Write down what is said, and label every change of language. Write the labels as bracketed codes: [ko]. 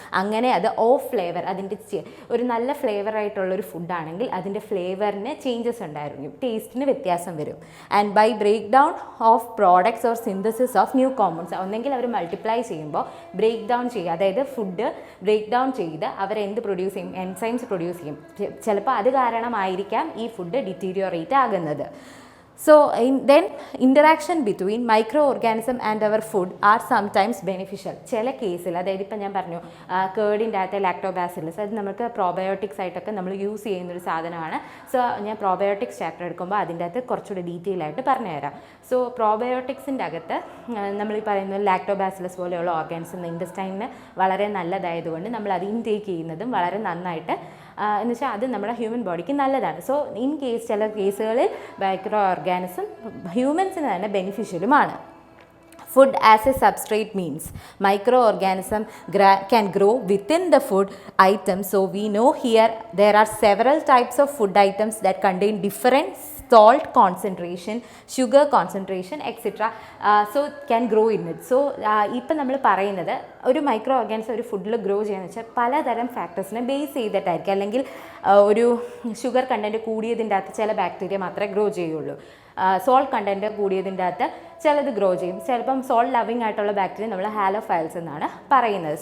[ml] അങ്ങനെ അത് ഫ്ലേവർ, അതിൻ്റെ ഒരു നല്ല ഫ്ലേവറായിട്ടുള്ളൊരു ഫുഡാണെങ്കിൽ അതിൻ്റെ ഫ്ലേവറിന് ചേഞ്ചസ് ഉണ്ടായിരിക്കും, ടേസ്റ്റിന് വ്യത്യാസം വരും. [en] and by break down of products or synthesis of new compounds, [ml] ഒന്നെങ്കിൽ അവർ മൾട്ടിപ്ലൈ ചെയ്യുമ്പോൾ ബ്രേക്ക് ഡൗൺ ചെയ്യുക, അതായത് ഫുഡ് ബ്രേക്ക് ഡൗൺ ചെയ്ത് അവരെന്ത് പ്രൊഡ്യൂസ് ചെയ്യും? എൻസൈംസ് പ്രൊഡ്യൂസ് ചെയ്യും. ചിലപ്പോൾ അത് കാരണമായിരിക്കാം ഈ ഫുഡ് ഡിറ്റീരിയോറേറ്റ് ആകുന്നത്. [en] So then interaction between microorganism and our food are sometimes beneficial. [ml] ചില കേസിൽ, അതായത് ഇപ്പം ഞാൻ പറഞ്ഞു കേർഡിൻ്റെ അകത്തെ ലാക്ടോബാസിലസ്, അത് നമുക്ക് പ്രോബയോട്ടിക്സ് ആയിട്ടൊക്കെ നമ്മൾ യൂസ് ചെയ്യുന്നൊരു സാധനമാണ്. സോ ഞാൻ പ്രോബയോട്ടിക്സ് ചാപ്റ്റർ എടുക്കുമ്പോൾ അതിൻ്റെ അകത്ത് കുറച്ചുകൂടി ഡീറ്റെയിൽ ആയിട്ട് പറഞ്ഞുതരാം. സോ പ്രോബയോട്ടിക്സിൻ്റെ അകത്ത് നമ്മൾ ഈ പറയുന്ന ലാക്ടോബാസിലസ് പോലെയുള്ള ഓർഗാനിസം ഇൻറ്റസ്റ്റൈനിന് വളരെ നല്ലതായതുകൊണ്ട് നമ്മൾ അത് ഇൻടേക്ക് ചെയ്യുന്നതും വളരെ നന്നായിട്ട് എന്ന് വെച്ചാൽ അത് നമ്മുടെ ഹ്യൂമൻ ബോഡിക്ക് നല്ലതാണ്. സോ ചില കേസുകളിൽ മൈക്രോ ഓർഗാനിസം ഹ്യൂമൻസിന് തന്നെ ബെനിഫിഷ്യലുമാണ്. [en] Food as a substrate means microorganism can grow within the food item. So we know here there are several types of food items that contain different salt concentration, sugar concentration, etc. So can grow in it. [ml] So ഇപ്പം നമ്മൾ പറയുന്നത് ഒരു micro organism ഒരു ഫുഡിൽ grow ചെയ്യുകയെന്ന് വെച്ചാൽ പലതരം ഫാക്ടേഴ്സിനെ base ചെയ്തിട്ടായിരിക്കും. അല്ലെങ്കിൽ ഒരു ഷുഗർ കണ്ടൻറ്റ് കൂടിയതിൻ്റെ അകത്ത് ചില ബാക്ടീരിയ മാത്രമേ ഗ്രോ ചെയ്യുള്ളൂ. സോൾട്ട് കണ്ടൻറ്റ് കൂടിയതിൻ്റെ അകത്ത് ചിലത് ഗ്രോ ചെയ്യും. ചിലപ്പം സോൾട്ട് ലവിങ് ആയിട്ടുള്ള ബാക്ടീരിയ നമ്മൾ ഹാലോഫൈൽസ് എന്നാണ് പറയുന്നത്.